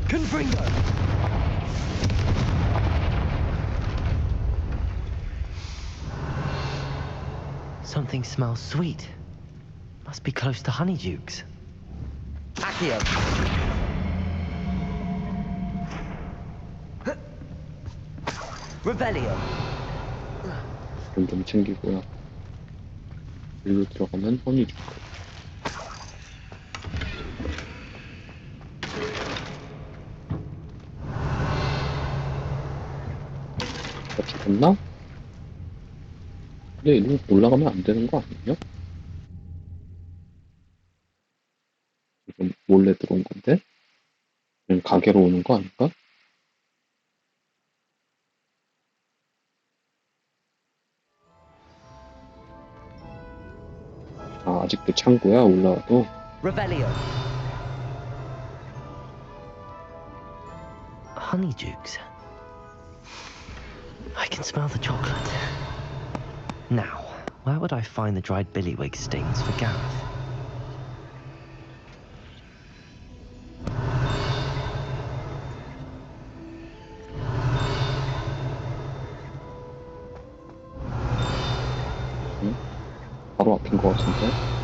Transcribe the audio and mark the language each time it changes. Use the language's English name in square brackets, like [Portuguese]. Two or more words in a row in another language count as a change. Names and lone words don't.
[English] Ringo! Something smells sweet. Must be close to Honeydukes. Accio! Revelio! [Korean] 좀 챙기고요. 일로 들어가면 허니주크. 같이 갔나? 근데 일로 올라가면 안 되는 거 아니에요? 지금 몰래 들어온 건데? 그냥 가게로 오는 거 아닌가? 아, 아직도 창고야, 올라와도. Revelio! Honeydukes. [English] I can smell the chocolate. Now, where would I find the dried billywig stings for Gareth? [Korean] 바로 앞인 것 같은데?